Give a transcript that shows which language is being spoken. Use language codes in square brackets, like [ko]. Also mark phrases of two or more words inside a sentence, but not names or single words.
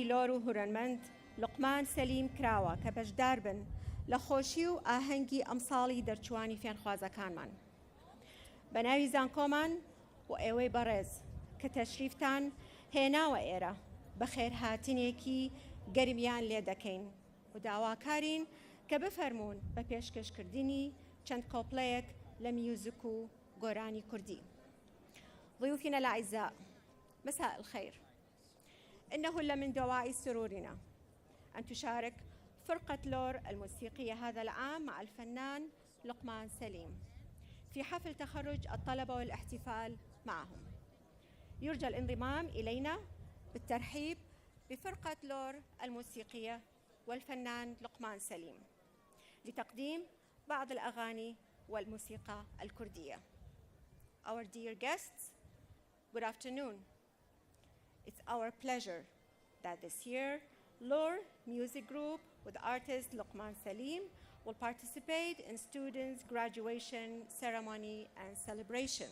[ckb] لۆر و هورەنمەند لوقمان سەلیم کراوە کە بەشدار بن لە خۆشی و ئاهەنگی ئەم ساڵی دەرچوانی فێنخوازەکانمان بە ناوی زانکۆمان و ئێوەی بەڕێز کە تەشریفتان هێناوە ئێرە بە خێرهاتنێکی گەرمیان لێ دەکەین و داواکارین کە بفەرمونون بە پێشکەشکردنی چەند کۆپڵەیەک لە میوزیک و گۆرانی کوردی. [ar] ضيوفنا الأعزاء مساء الخير. إنه لمن دواعي سرورنا أن تشارك فرقة لور الموسيقية هذا العام مع الفنان لقمان سليم في حفل تخرج الطلبة والاحتفال معهم. يرجى الانضمام إلينا بالترحيب بفرقة لور الموسيقية والفنان لقمان سليم لتقديم بعض الأغاني والموسيقى الكردية. [en] Our dear guests, good afternoon. It's our pleasure that this year Lor Music Group with artist Luqman Salim will participate in students' graduation ceremony and celebration.